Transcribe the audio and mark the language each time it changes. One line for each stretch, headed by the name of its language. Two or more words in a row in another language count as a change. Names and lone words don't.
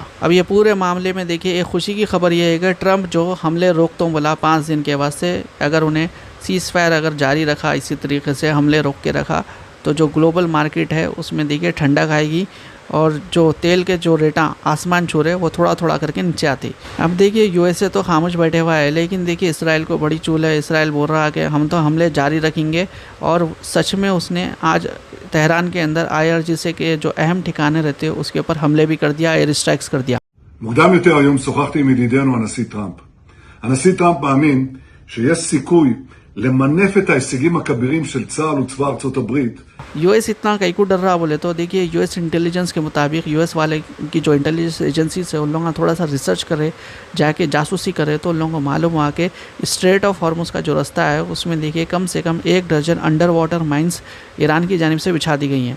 Hindi: अब ये पूरे मामले में देखिए एक खुशी की खबर ये है कि ट्रंप जो हमले रोक तो बोला 5 दिन के वास्ते, अगर उन्हें
English: cease fire
Hindi: अगर जारी रखा, इसी तरीके से हमले रोक के रखा, तो जो
English: global market
Hindi: है उसमें देखिए ठंडक आएगी और जो तेल के जो रेटा आसमान छू रहे वो थोड़ा थोड़ा करके नीचे आती। अब देखिए यूएसए तो खामोश बैठे हुआ है, लेकिन देखिए इसराइल को बड़ी चूल है। इसराइल बोल रहा है कि हम तो हमले जारी रखेंगे, और सच में उसने आज तेहरान के अंदर IRGC के जो अहम ठिकाने रहते हैं उसके ऊपर हमले भी कर दिया,
English: air strikes
Hindi: कर दिया।
Hebrew: מוקדם יותר היום שוחחתי עם ידידנו הנשיא טראמפ. הנשיא טראמפ מאמין שיש סיכוי למנף את ההישגים הכבירים של צה"ל וצבא ארצות הברית.
Hindi: यूएस इतना कहीं को डर रहा बोले तो देखिए
English: US intelligence
Hindi: के मुताबिक यूएस वाले की जो
English: intelligence agency
Hindi: से उन लोगों का थोड़ा सा रिसर्च करे, जाके जासूसी करे, तो उन लोगों को मालूम हुआ कि स्ट्रेट ऑफ हॉर्मुज़ का जो रास्ता है उसमें देखिए कम से कम 1 दर्जन
English: under water mines
Hindi: ईरान की जानिब से बिछा दी गई हैं।